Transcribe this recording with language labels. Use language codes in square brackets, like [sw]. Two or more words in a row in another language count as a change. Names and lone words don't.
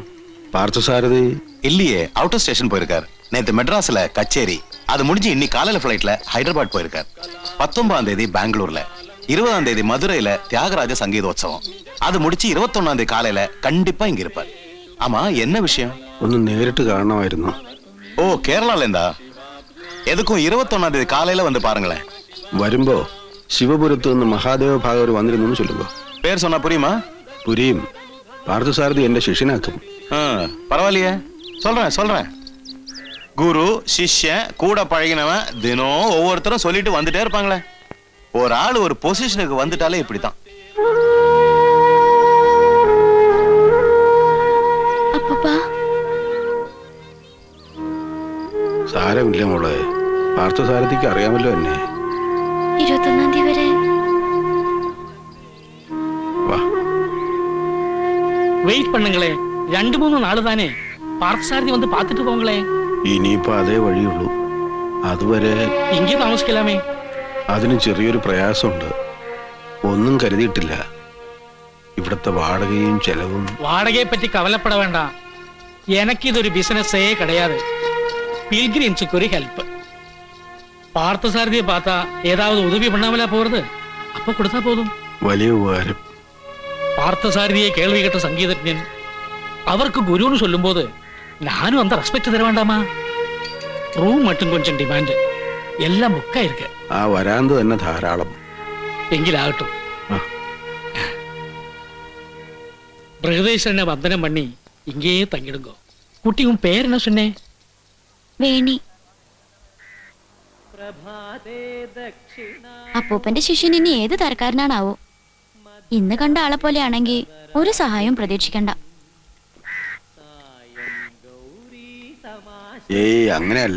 [ta] பார்த்தசாரதி இல்லையே, [en] out of station [ta] போயிருக்கார். நேத்து மெட்ராஸ்ல கச்சேரி, அது முடிஞ்சு இன்னைக்கு காலையில பிளைட்ல ஹைதராபாத் போயிருக்கார். 19ஆம் தேதி பெங்களூர்ல, 20ஆம் தேதி மதுரையில தியாகராஜ சங்கீதோத்சவம், அது முடிச்சு 21ஆம் தேதி காலையில கண்டிப்பா இங்க இருப்பார். ஆமா, என்ன விஷயம்? [ml] ഒന്ന് നേരിട്ട് കാണണമായിരുന്നു. [ta] ஓ, கேரளால இருந்தா? எதுக்கும் 21ஆம் தேதி காலையில வந்து பாருங்களேன். [ml] വരുമ്പോ ശിവപുരത്ത് നിന്ന് മഹാദേവ ഭാഗവർ വന്നിരുന്നു ചൊല്ലുമ്പോ. [ta] பேர் சொன்னா புரியுமா? [ml] പുരിയും. പാർത്ഥസാരഥി എന്റെ ശിഷ്യനാക്കും. [ta] பரவாயில்லையே, சொல்றேன். குரு சிஷ்யன் கூட பழகினவன் தினம் ஒவ்வொருத்தரும் சொல்லிட்டு வந்துட்டே இருப்பாங்களே. ஒரு ஆள் ஒரு பொசிஷனுக்கு வந்துட்டாலே இப்படித்தான். [ml] സാരമില്ല മോളെ, പാർത്ഥസാരഥിക്ക് അറിയാമല്ലോ എന്നെ. 21ആം തീയതി വരെ വാ. [ta] வெயிட் பண்ணுங்களே, 2-3 நாள் தானே. பார்த்தசாரதி வந்து பார்த்துட்டு போங்களே. [ml] ഇനിയിപ്പോ അതേ വഴിയുള്ളൂ. അതുവരെ ഇங்கே താമസിക്കലാമേ. അതിന് ചെറിയൊരു പ്രയാസമുണ്ട്. ഒന്നും കരുതിയിട്ടില്ല. ഇവിടുത്തെ വാടകയും ചെലവും. [ta] வாடகையை பற்றி கவலைப்பட வேண்டாம். எனக்கு இது ஒரு பிசினஸே கிடையாது. பில்கிரிம்ஸுக்கு ஒரு ஹெல்ப். பார்த்தசாரதியை பார்த்தா ஏதாவது உதவி பண்ணாமலா போறது? அப்ப கொடுத்தா போதும். [ml] വലിയ ഉപകാരം. [ta] பார்த்தசாரதியை கேள்வி கேட்ட சங்கீதஜன் அவருக்கு குருன்னு சொல்லும்போது நானும் அந்த ரெஸ்பெக்ட் தர வேண்டாமா? ரூம் மட்டும் கொஞ்சம் டிமாண்ட், எல்லாம் புக்கா இருக்கு. [ml] ആ വരാന്ത് തന്നെ ധാരാളം. എങ്കിലാകട്ടും. [ta] பிரகதீஸ்வரனை வந்தனம் பண்ணி இங்கேயே தங்கிடுங்கோ. குட்டி, உன் பேர் என்ன சொன்னே? [ml] വേണി. അപ്പൂപ്പന്റെ ശിഷ്യൻ ഇനി ഏത് തരക്കാരനാണാവോ? ഇന്ന് കണ്ട ആളെ പോലെയാണെങ്കിൽ ഒരു സഹായവും പ്രതീക്ഷിക്കണ്ട. ഏയ്, അങ്ങനെയല്ല.